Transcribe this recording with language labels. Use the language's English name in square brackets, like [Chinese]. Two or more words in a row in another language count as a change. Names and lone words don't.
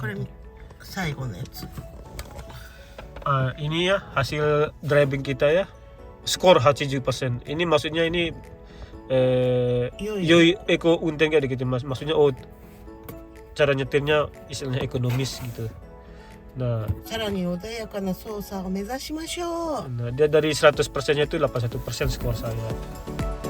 [Japanese] これ最後のやつ。 [Indonesian] Ini ya hasil driving kita ya, skor 80%. Ini maksudnya ini [Japanese] 良いエコ運転 [Indonesian] kayak gitu mas, maksudnya cara nyetirnya istilahnya ekonomis gitu. Nah, [Japanese] さらに穏やかな操作を目指しましょう。 [Indonesian] nah dia dari 100% nya itu 81% skor saya.